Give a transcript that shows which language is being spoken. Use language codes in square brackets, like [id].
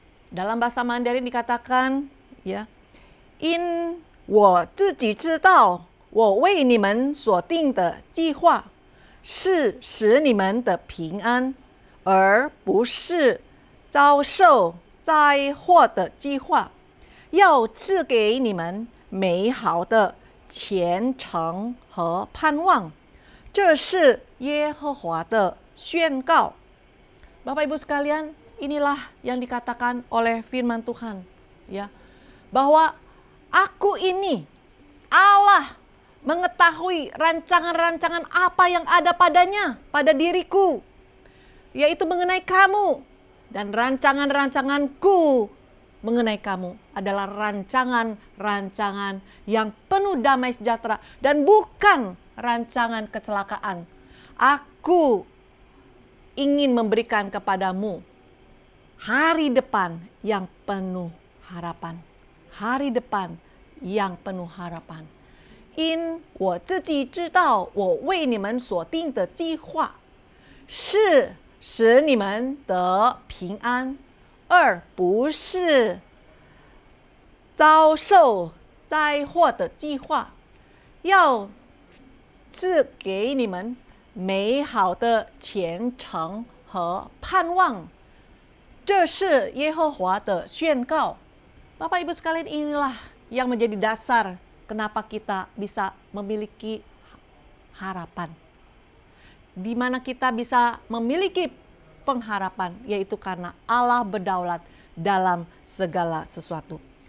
[id] Dalam bahasa Mandarin dikatakan, ya, In [zh] 我自己知道我为你们所定的计划是使你们的平安，而不是遭受灾祸的计划，要赐给你们美好的前程和盼望。这是耶和华的宣告. [id] Bapak Ibu sekalian, inilah yang dikatakan oleh firman Tuhan, ya, bahwa aku ini Allah mengetahui rancangan-rancangan apa yang ada padanya, pada diriku, yaitu mengenai kamu. Dan rancangan-rancanganku mengenai kamu adalah rancangan-rancangan yang penuh damai sejahtera dan bukan rancangan kecelakaan. Aku ingin memberikan kepadamu hari depan yang penuh harapan. Hari depan yang penuh harapan. [zh] 因我自己知道我为你们所定的计划是使你们得平安，而不是遭受灾祸的计划，要赐给你们美好的前程和盼望。这是耶和华的宣告. [id] Bapak Ibu sekalian, inilah yang menjadi dasar kenapa kita bisa memiliki harapan. Di mana kita bisa memiliki pengharapan, yaitu karena Allah berdaulat dalam segala sesuatu.